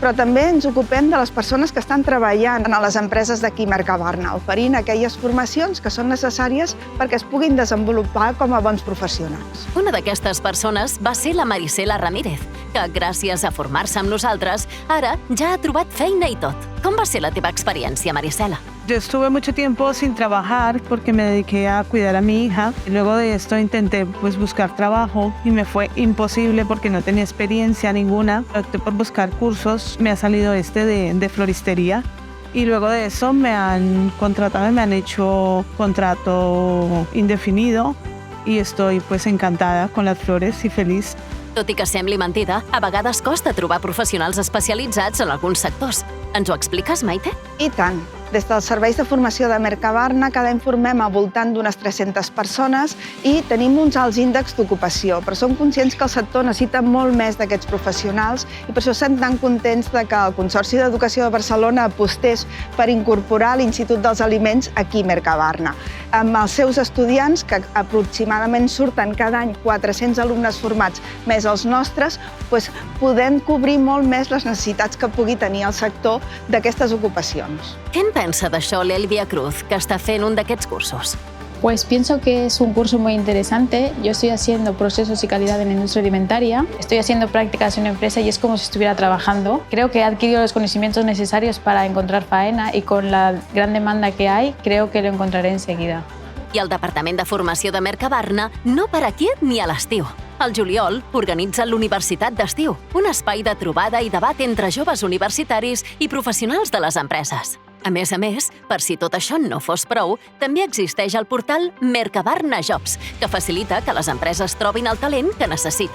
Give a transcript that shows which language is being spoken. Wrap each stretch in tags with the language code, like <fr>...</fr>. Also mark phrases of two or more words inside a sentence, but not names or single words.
<ca>Però també ens ocupem de les persones que estan treballant a les empreses d'aquí Mercabarna, oferint aquelles formacions que són necessàries perquè es puguin desenvolupar com a bons professionals. Una d'aquestes persones va ser la Marisela Ramírez, que gràcies a formar-se amb nosaltres, ara ja ha trobat feina i tot. Com va ser la teva experiència, Marisela?</ca> <es>Yo estuve mucho tiempo sin trabajar porque me dediqué a cuidar a mi hija. Luego de esto intenté buscar trabajo y me fue imposible porque no tenía experiencia ninguna. Opté por buscar cursos, me ha salido de floristería. Y luego de eso me han contratado, me han hecho contrato indefinido y estoy encantada con las flores y feliz.</es> <ca>Tot i que sembli mentida, a vegades costa trobar professionals especialitzats en alguns sectors. Ens ho expliques, Maite? I tant. Des dels serveis de formació de Mercabarna cada any formem al voltant d'unes 300 persones i tenim uns alts índexs d'ocupació, però som conscients que el sector necessita molt més d'aquests professionals i per això estem tan contents que el Consorci d'Educació de Barcelona apostés per incorporar l'Institut dels Aliments aquí a Mercabarna. Amb els seus estudiants, que aproximadament surten cada any 400 alumnes formats més els nostres, podem cobrir molt més les necessitats que pugui tenir el sector d'aquestes ocupacions. Què en pensa d'això l'Elvia Cruz, que està fent un d'aquests cursos?</ca> <es>Pues pienso que es un curso muy interesante. Yo estoy haciendo procesos y calidad en la industria alimentaria. Estoy haciendo prácticas en una empresa y es como si estuviera trabajando. Creo que he adquirido los conocimientos necesarios para encontrar faena y con la gran demanda que hay, creo que lo encontraré enseguida.</es> <ca>I el Departament de Formació de Mercabarna no para quiet ni a l'estiu. Al juliol organitza l'Universitat d'Estiu, un espai de trobada i debat entre joves universitaris i professionals de les empreses. A més, per si tot això no fos prou, també existeix el portal Mercabarna Jobs, que facilita que les empreses trobin el talent que necessiten.</ca>